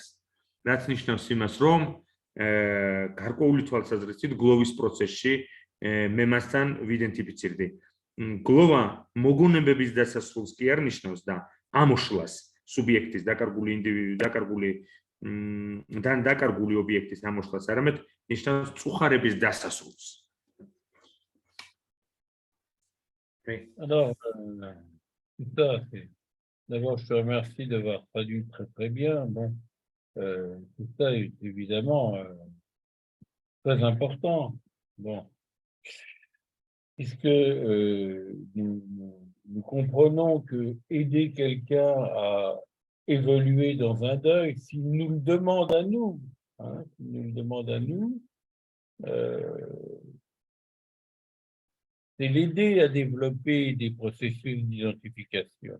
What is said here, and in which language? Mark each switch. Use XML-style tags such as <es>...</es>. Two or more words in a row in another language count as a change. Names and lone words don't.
<ka>რაც ნიშნავს იმას, რომ გარკვეული თვალსაზრისით გლოვის პროცესში მე მასთან ვიდენტიფიცირდი. გლოვა მოგონებების დასასრულს კი არ ნიშნავს და ამოშლას სუბიექტის დაკარგული დაკარგული ობიექტის ამოშლას, არამედ ნიშნავს წუხარების დასასრულს.</ka> <fr>Alors, tout ça, d'abord, je te remercie d'avoir traduit très très bien. Bon, tout ça est évidemment très important. Bon, puisque nous comprenons que aider quelqu'un à évoluer dans un deuil, s'il nous le demande à nous, c'est l'aider à développer des processus d'identification.</fr>